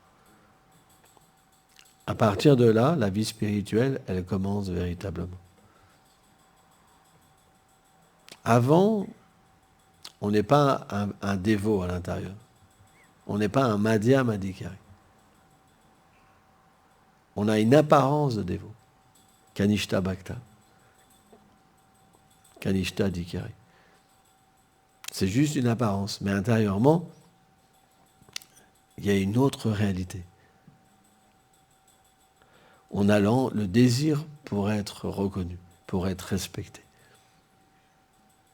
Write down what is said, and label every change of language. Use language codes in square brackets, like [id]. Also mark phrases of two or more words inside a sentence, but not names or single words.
[fr] À partir de là, la vie spirituelle, elle commence véritablement. Avant, on n'est pas un dévot à l'intérieur. On n'est pas un [sa] madhya madhikari. [fr] On a une apparence de dévot. [sa] Kanishta bhakta. Kanishta dikari. [fr] C'est juste une apparence, mais intérieurement, il y a une autre réalité. On a le désir pour être reconnu, pour être respecté.